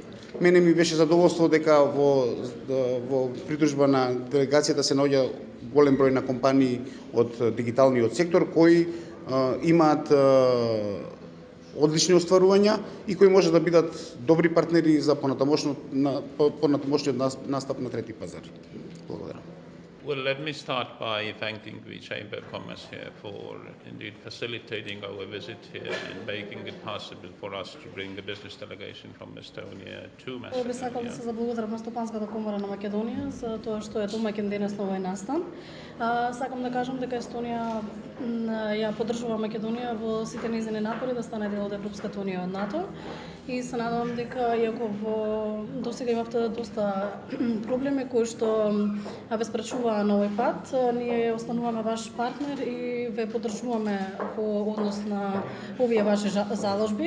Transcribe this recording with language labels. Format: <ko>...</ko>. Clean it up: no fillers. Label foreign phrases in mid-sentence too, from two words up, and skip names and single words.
<mk>Мене ми беше задоволство дека во придружба на делегацијата се наоѓа голем број на компании од дигиталниот сектор кои имаат одлични остварувања и кои може да бидат добри партнери за понатамошниот настап на трети пазар. Благодарам.</mk> <en>Well, let me start by thanking the Chamber of Commerce here for indeed facilitating our visit here and making it possible for us to bring the business delegation from Estonia to Macedonia.</en> <mk>Би сакал да се заблагодарам на Стопанската комора на Македонија за тоа што е домаќин денес на овој настан. Сакам да кажам дека Естонија ја поддржува Македонија во сите нејзини напори да стане дел од Европската унија од НАТО и се надевам дека иако досега имавте доста проблеми кои што ве спречуваа на овој пат, ние остануваме ваш партнер и ве поддржуваме во однос на овие ваши заложби.</mk>